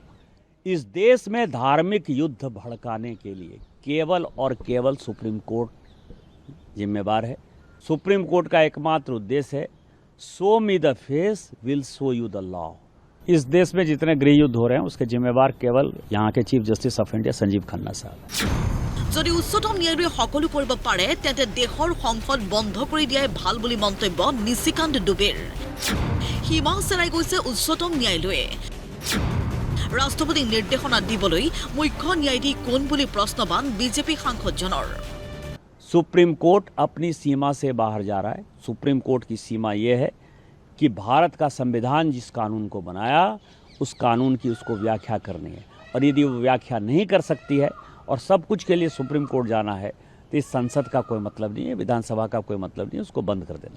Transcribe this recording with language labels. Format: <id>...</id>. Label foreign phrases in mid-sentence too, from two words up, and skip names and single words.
<hi>इस देश में धार्मिक युद्ध भड़काने के लिए केवल और केवल सुप्रीम कोर्ट जिम्मेवार है। सुप्रीम कोर्ट का एकमात्र उद्देश्य है</hi> <en>show me the face will show you the law.</en> <hi>इस देश में जितने गृह युद्ध हो रहे हैं उसके जिम्मेवार केवल यहाँ के</hi> <en>Chief Justice of India</en> <hi>संजीव खन्ना साहब।</hi> <as>যদি উচ্চতম ন্যায়ালয়ে সকলো কৰিব পাৰে তেন্তে দেশৰ সংসদ বন্ধ কৰি দিয়াই ভাল বুলি মন্তব্য নিশিকান্ত দুবেৰ। সীমা চেৰাই গৈছে উচ্চতম ন্যায়ালয়ে। ৰাষ্ট্ৰপতি নিৰ্দেশনা দিবলৈ মুখ্য ন্যায়াধীশ কোন বুলি প্ৰশ্নবাণ বিজেপি সাংসদজনৰ।</as> <hi>सुप्रीम कोर्ट अपनी सीमा से बाहर जा रहा है। सुप्रीम कोर्ट की सीमा यह है कि भारत का संविधान जिस कानून को बनाया उस कानून की उसको व्याख्या करनी है, और यदि वो व्याख्या नहीं कर सकती है और सब कुछ के लिए सुप्रीम कोर्ट जाना है तो इस संसद का कोई मतलब नहीं है, विधानसभा का कोई मतलब नहीं है, उसको बंद कर देना।</hi>